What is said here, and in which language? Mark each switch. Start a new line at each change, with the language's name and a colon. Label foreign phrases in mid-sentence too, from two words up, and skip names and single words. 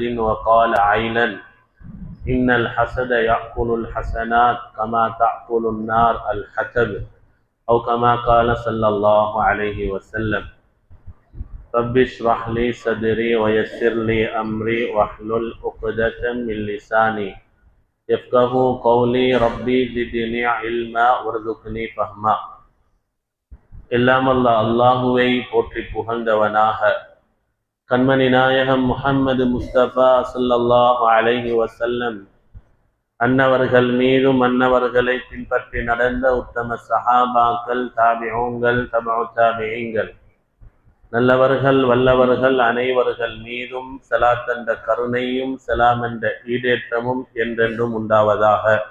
Arabic: وقال عينا: إن الحسد يأكل الحسنات كما تأكل النار الحطب، أو كما قال صلى الله عليه وسلم. رب اشرح لي صدري ويسر لي أمري واحلل عقدة من لساني يفقهوا قولي. ربي زدني علما وارزقني فهما.
Tamil: எல்லாம் அல்லாஹுவை போற்றி புகழ்ந்தவனாக கண்மணி நாயகம் முஹம்மது முஸ்தபா
Arabic: صلى الله عليه وسلم
Tamil: அன்னவர்கள் மீதும் அன்னவர்களை பின்பற்றி நடந்த உத்தம சஹாபாக்கள், தாபிஊன்கள், தபஉ தாபிஈன்கள், நல்லவர்கள் வல்லவர்கள் அனைவர்கள் மீதும் ஸலாத் என்ற கருணையும் ஸலாம் என்ற ஈடேற்றமும் என்றென்றும் உண்டாவதாக.